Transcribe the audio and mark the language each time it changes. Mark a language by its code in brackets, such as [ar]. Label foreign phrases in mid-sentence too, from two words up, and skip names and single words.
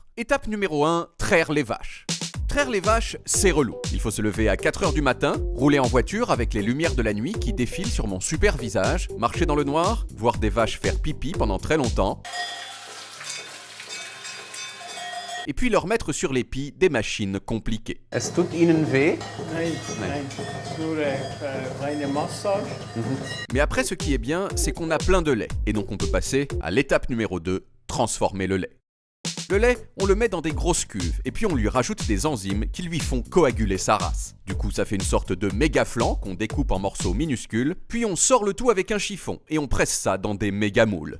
[fr] Étape numéro 1, traire les vaches. Traire les vaches, c'est relou. Il faut se lever à 4h du matin, rouler en voiture avec les lumières de la nuit qui défilent sur mon super visage, marcher dans le noir, voir des vaches faire pipi pendant très longtemps, et puis leur mettre sur l'épi des machines compliquées. [de] Es tut Ihnen weh? Nein, nein, nur reine Massage. [fr] Mais après, ce qui est bien, c'est qu'on a plein de lait, et donc on peut passer à l'étape numéro 2, transformer le lait. Le lait, on le met dans des grosses cuves, et puis on lui rajoute des enzymes qui lui font coaguler sa race. Du coup, ça fait une sorte de méga flan qu'on découpe en morceaux minuscules, puis on sort le tout avec un chiffon, et on presse ça dans des méga moules.